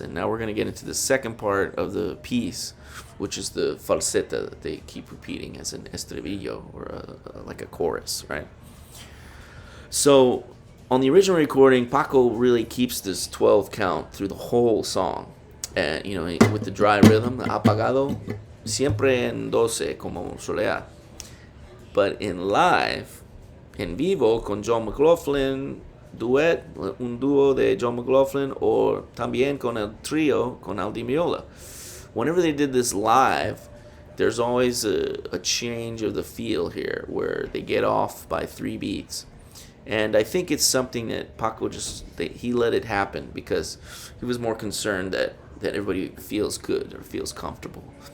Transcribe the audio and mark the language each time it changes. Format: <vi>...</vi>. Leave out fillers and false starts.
<en>And now we're going to get into the second part of the piece, which is the falseta that they keep repeating as an estribillo or like a chorus, right? So on the original recording, Paco really keeps this 12 count through the whole song, and with the dry rhythm, the apagado.</en> <es>Siempre en 12 como soleá. But in live, en vivo, con John Mclaughlin, un dúo de John Mclaughlin, or también con el trío, con el Demio.</es> <en>Whenever they did this live, there's always a change of the feel here, where they get off by 3 beats. And I think it's something that Paco he let it happen, because he was more concerned that everybody feels good or feels comfortable.</en>